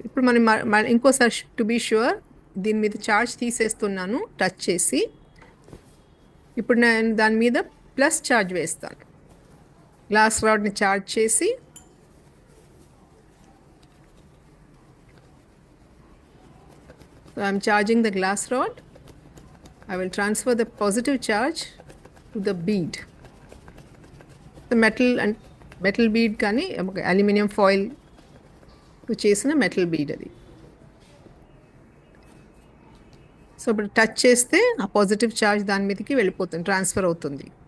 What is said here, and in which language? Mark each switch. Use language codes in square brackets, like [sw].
[te] ఇప్పుడు మనం ఇంకోసారి [en] to be sure [te] దీని మీద ఛార్జ్ తీసేస్తున్నాను టచ్ చేసి. ఇప్పుడు నేను దాని మీద ప్లస్ ఛార్జ్ వేస్తాను. గ్లాస్ రాడ్ని ఛార్జ్ చేసి [en] I'm charging the glass rod. I will transfer the positive charge to the bead. The metal bead [te] కానీ అల్యూమినియం ఫాయిల్ చేసిన మెటల్ బీడ్ అది. సో ఇప్పుడు టచ్ చేస్తే ఆ పాజిటివ్ ఛార్జ్ దాని మీదకి వెళ్ళిపోతుంది, ట్రాన్స్ఫర్ అవుతుంది.